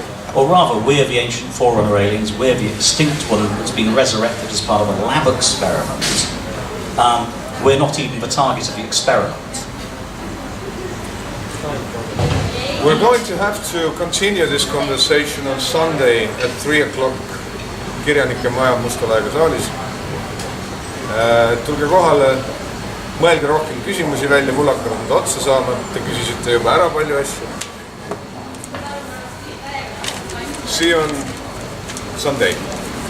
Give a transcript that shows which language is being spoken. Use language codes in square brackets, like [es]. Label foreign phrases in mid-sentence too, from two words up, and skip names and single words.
[en] Or rather, we're the ancient forerunner aliens, we're the extinct one that's been resurrected as part of a lab experiment. We're not even the target of the experiment. We're going to have to continue this conversation on Sunday at 3 o'clock kirjanike maja Mustalaega saalis. [et] Tulge kohale, mõelge rohkem küsimusi välja, mul hakkavad nüüd otsa saama, te küsisite juba ära palju asju. [en] See you on Sunday.